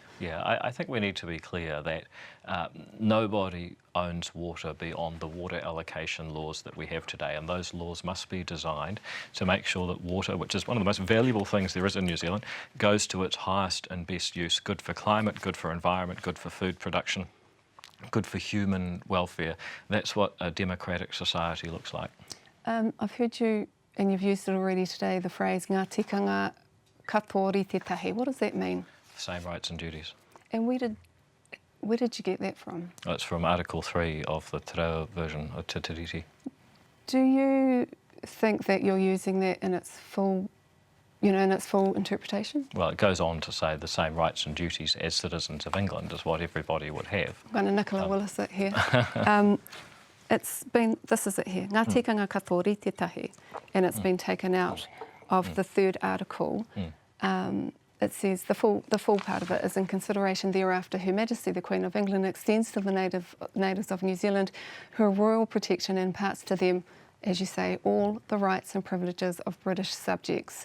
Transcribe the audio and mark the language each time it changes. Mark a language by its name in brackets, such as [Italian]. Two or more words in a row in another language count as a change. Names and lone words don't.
[English] Yeah, I think we need to be clear that nobody owns water beyond the water allocation laws that we have today, and those laws must be designed to make sure that water, which is one of the most valuable things there is in New Zealand, goes to its highest and best use. Good for climate, good for environment, good for food production, good for human welfare. That's what a democratic society looks like. I've heard you, and you've used it already today, the phrase [Māori] ngā tikanga katoa te tahi. [English] What does that mean? Same rights and duties. And where did you get that from? Oh, it's from Article 3 of the Te Reo version of Te Tiriti. Do you think that you're using that in its full, in its full interpretation? Well, it goes on to say the same rights and duties as citizens of England is what everybody would have. I'm going to Nicola Willis it here. This is it here. [Māori] Ngā tikanga katoa te tahi. [English] And it's been taken out of the third article. It says the full part of it is in consideration thereafter Her Majesty the Queen of England extends to the natives of New Zealand her royal protection and imparts to them, as you say, all the rights and privileges of British subjects.